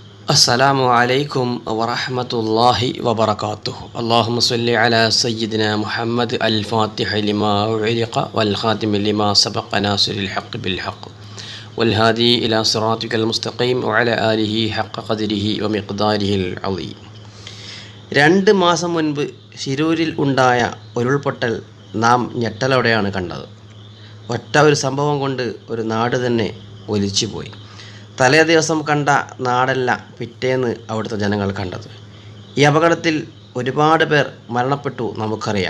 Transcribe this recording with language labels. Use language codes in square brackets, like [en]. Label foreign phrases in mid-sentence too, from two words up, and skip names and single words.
[ar] السلام عليكم ورحمة الله وبركاته. اللهم صل على سيدنا محمد الفاتح لما أغلق والخاتم لما سبق ناصر الحق بالحق والهادي إلى صراطك المستقيم وعلى آله حق قدره ومقداره العظيم. [ml] 2 മാസം മുൻപ് ശിരൂരിൽ ഉണ്ടായ ഉരുൾപൊട്ടൽ നാം ഞെട്ടലോടെയാണ് കണ്ടത്. ഒറ്റ ഒരു സംഭവം കൊണ്ട് ഒരു നാട് തന്നെ ഒലിച്ചുപോയി. തലേ ദിവസം കണ്ട നാടല്ല പിറ്റേന്ന് അവിടുത്തെ ജനങ്ങൾ കണ്ടത്. ഈ അപകടത്തിൽ ഒരുപാട് പേർ മരണപ്പെട്ടു നമുക്കറിയാം.